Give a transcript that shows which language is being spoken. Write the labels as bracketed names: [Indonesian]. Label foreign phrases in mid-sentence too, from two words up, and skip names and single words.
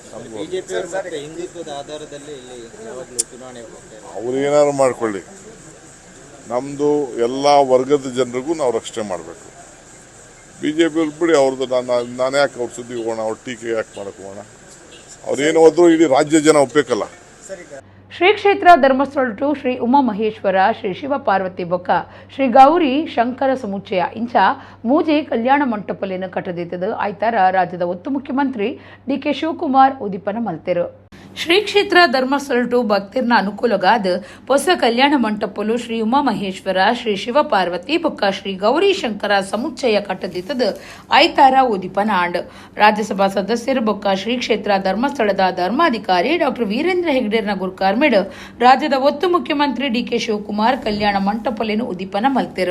[Kannada] ಅವ್ರು ಏನಾದ್ರು ಮಾಡ್ಕೊಳ್ಳಿ, ನಮ್ಮದು ಎಲ್ಲ ವರ್ಗದ ಜನರಿಗೂ ನಾವು ರಕ್ಷಣೆ ಮಾಡಬೇಕು. BJP ಅವ್ರು ಬಿಡಿ, ಅವ್ರದ್ದು ನಾನು ಯಾಕೆ ಅವ್ರ ಸುದ್ದಿ ಹೋಗೋಣ, ಅವ್ರ ಟೀಕೆ ಯಾಕೆ ಮಾಡಕ್ಕೆ ಹೋಗೋಣ? ಅವ್ರೇನು ಹೋದ್ರು ಇಡೀ ರಾಜ್ಯ ಜನ ಒಪ್ಪಬೇಕಲ್ಲ. [Tulu] ಶ್ರೀ ಕ್ಷೇತ್ರ ಧರ್ಮಸ್ಥಳ ಟು ಶ್ರೀ ಉಮಾ ಮಹೇಶ್ವರ ಶ್ರೀ ಶಿವ ಪಾರ್ವತಿ ಬೊಕ್ಕ ಶ್ರೀ ಗೌರಿ ಶಂಕರ ಸಮುಚ್ಚಯ ಇಂಚ ಮೂಜೆ ಕಲ್ಯಾಣ ಮಂಟಪಲೇನು ಕಟ್ಟದಿದ್ದದು ಐತಾರ ರಾಜ್ಯದ ಒತ್ತು ಮುಖ್ಯಮಂತ್ರಿ ಡಿಕೆ ಶಿವಕುಮಾರ್ ಉದಿಪನ ಮಲ್ತೆರು. ಶ್ರೀ ಕ್ಷೇತ್ರ ಧರ್ಮಸ್ಥಳ ಟು ಭಕ್ತಿರ್ನ ಅನುಕೂಲಗಾದ ಹೊಸ ಕಲ್ಯಾಣ ಮಂಟಪಲು ಶ್ರೀ ಉಮಾ ಮಹೇಶ್ವರ ಶ್ರೀ ಶಿವ ಪಾರ್ವತಿ ಬೊಕ್ಕ ಶ್ರೀ ಗೌರಿ ಶಂಕರ ಸಮುಚ್ಚಯ ಕಟ್ಟದಿತ್ತದ ಐತಾರ ಉದಿಪನ ಆಂಡ್ ರಾಜ್ಯಸಭಾ ಸದಸ್ಯರು ಬೊಕ್ಕ ಶ್ರೀ ಕ್ಷೇತ್ರ ಧರ್ಮಸ್ಥಳದ ಧರ್ಮಾಧಿಕಾರಿ ಡಾಕ್ಟರ್ ವೀರೇಂದ್ರ ಹೆಗ್ಡೇರ್ನ ಗುರುಕಾರ್ಮೆಡ್ ರಾಜ್ಯದ ಒತ್ತು ಮುಖ್ಯಮಂತ್ರಿ ಡಿಕೆ ಶಿವಕುಮಾರ್ ಕಲ್ಯಾಣ ಮಂಟಪಲೇನು ಉದಿಪನ ಮಲ್ತೆರು.